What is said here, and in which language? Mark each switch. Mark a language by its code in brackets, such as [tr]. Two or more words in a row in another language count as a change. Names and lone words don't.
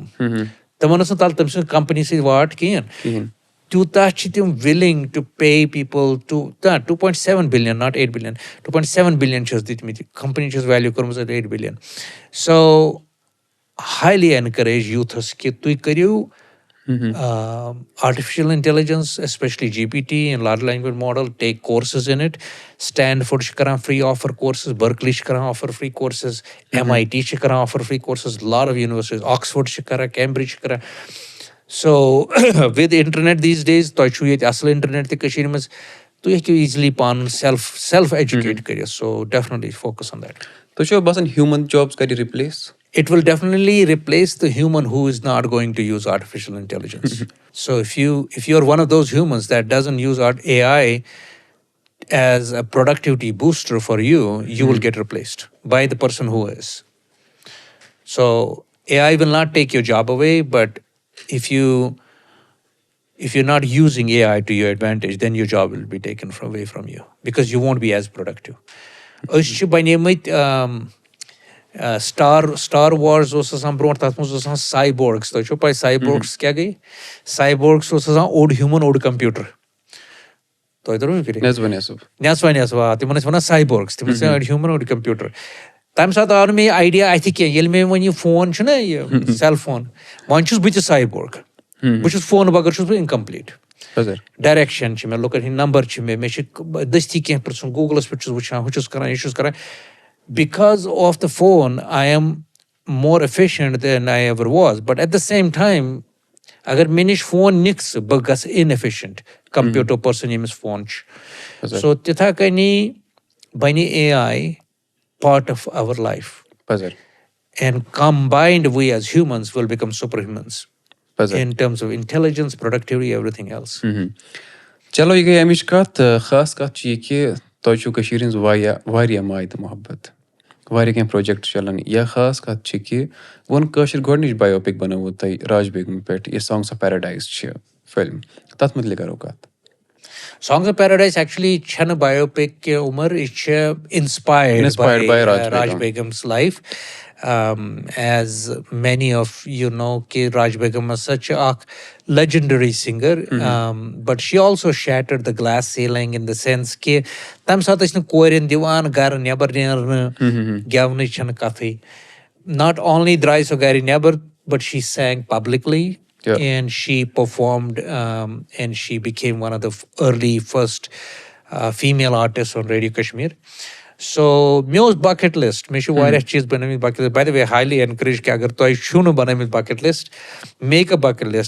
[ks] تِمن ٲس نہٕ تَلہٕ تٔمۍ سٕنٛز کَمپٔنی سۭتۍ واٹ کِہیٖنۍ. تیوٗتاہ چھِ تِم [en] willing to pay people $2.7 billion not $8 billion $2.7 billion [ks] چھِس دِتمٕتۍ. کَمپٔنی چھِس ویلیوٗ کٔرمٕژ $8 billion. [en] So highly encourage youths [ks] کہِ تُہۍ کٔرِو [en] artificial intelligence, especially GPT and large language model, take courses in it. Stanford [ks] چھِ کران [en] free offer courses, Berkeley [ks] چھِ کران [en] offer free courses, MIT [ks] چھِ کران [en] offer free courses, lot of universities, Oxford [ks] چھِ کران, [en] Cambridge [ks] چھِ کران. [en] So with internet these days [ks] تۄہہِ چھُو ییٚتہِ اَصٕل اِنٹرنیٹ تہِ کٔشیٖرِ منٛز تُہۍ ہیٚکِو easily پانہٕ [en] self educate [ks] کٔرِتھ. [en] So definitely focus on that. [ks] تۄہہِ چھُوا باسان [en] human jobs [ks] کَرِ replace? [en] It will definitely replace the human who is not going to use artificial intelligence. So if you're one of those humans that doesn't use AI as a productivity booster for you, you will get replaced by the person who is. So AI will not take your job away, but if you're not using AI to your advantage, then your job will be taken away from you because you won't be as productive. [ks] أسۍ چھِ بَنیمٕتۍ Star Wars اوس آسان برونٛٹھ تَتھ منٛز اوس آسان سایبورگٕس. تۄہہِ چھو پاے سایبورگٕس کیٛاہ گٔے؟ سایبورگٕس اوس آسان اوٚڑ ہیوٗمَن اوٚڑ کَمپیوٗٹر. تۄہہِ ترٛٲوٕ فِکرِ؟ نٮ۪صفا تِمن ٲسۍ وَنان سایبورگٕس. تِم ٲسۍ اوٚڑ ہیوٗمَن اوٚڑ کَمپیوٗٹر. تَمہِ ساتہٕ آو نہٕ مےٚ یہِ آیڈیا اَتھِ کینٛہہ ییٚلہِ مےٚ وۄنۍ یہِ فون چھُنہ یہِ سیل فون وۄنۍ چھُس بہٕ تہِ سایبورگ. بہٕ چھُس فونہٕ بغٲر چھُس بہٕ اِنکَمپٕلیٖٹ. ڈایریکشن چھِ مےٚ لُکَن ہٕنٛدۍ نمبر چھِ مےٚ چھِ دٔستی کینٛہہ پِرٛژھُن گوٗگلَس پٮ۪ٹھ چھُس وٕچھان ہُہ چھُس کران یہِ چھُس کران. [en] Because of the phone, I am more efficient than I ever was. But at the same time, [ks] اگر مےٚ نِش فون نِکھ ژٕ بہٕ گژھٕ inefficient [en] compared to a person [ks] ییٚمِس فون چھُ. [en] So [ks] تِتھَے کٔنی بَنہِ [en] AI part of our life. And combined, we as humans will become superhumans in terms of intelligence, productivity, everything else. [ks] چلو یہِ گٔے اَمِچ کَتھ. خاص کَتھ چھِ یہِ کہِ تۄہہِ چھُو کٔشیٖرِ ہِنٛز واریاہ ماے تہٕ محبت. واریاہ کینٛہہ پرٛوجَکٹ چَلان. یا خاص کَتھ چھِ کہِ ووٚن کٲشِر گۄڈنِچ بَیوپِک بَنٲووٕ تۄہہِ راج بیگم پٮ۪ٹھ یہِ سانٛگٕس آف پیراڈایِز چھِ فِلم. تَتھ متعلق کَرو کَتھ. Songs of Paradise actually چھَنہٕ بَیوپِک کہِ عمر یہِ چھِ [en] inspired by Raj Begum's life. As many of you know کہ Raj Begum was such a legendary singer, but she also shattered the glass ceiling in the sense [ks] کہ تَمہِ ساتہٕ ٲسۍ نہٕ کورٮ۪ن دِوان گَرٕ نٮ۪بر نیرنہٕ گٮ۪ونٕچ چھَنہٕ کَتھٕے. [en] Not only [ks] درٛاے سۄ گَرِ نٮ۪بر [en] but she sang publicly. And she performed and she became one of the early first female artists on Radio Kashmir. [ks] So مےٚ اوس [en] bucket list. [ks] مےٚ چھِ واریاہ چیٖز بَنٲومٕتۍ [en] bucket list. By the way, highly encourage [ks] کہِ اگر تۄہہِ چھُو نہٕ بَنٲومٕتۍ [en] bucket list, make a bucket list.